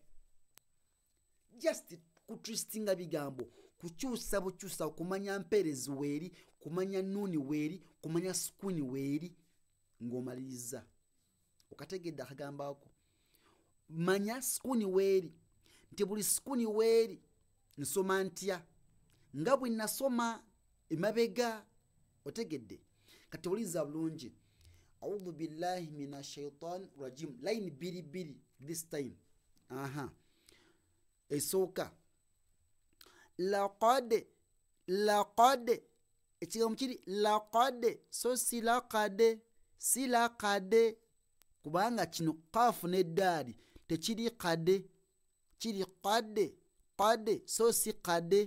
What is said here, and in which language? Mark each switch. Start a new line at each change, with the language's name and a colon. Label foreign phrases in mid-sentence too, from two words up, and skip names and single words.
Ganda: Just kutwistinga bigambo kukyusa bukyusa kumanya mperezi weeri kumanya nuni weeri kumanya sukuni weeri ng'omaliriza okategedde akagamba ako. Manya sukuni weeri nti buli sukuni weeri nsoma ntya nga bwe nasoma emabega. Otegedde kati owuliriza bulungi.
Arabic: أعوذ بالله من الشيطان الرجيم
Ganda: line biri
English: this time.
Ganda: Esooka laqad ekigambo kiri laqad so silaqade kubanga kino qaafu n'eddaali tekiri qade kiri qade so si qade.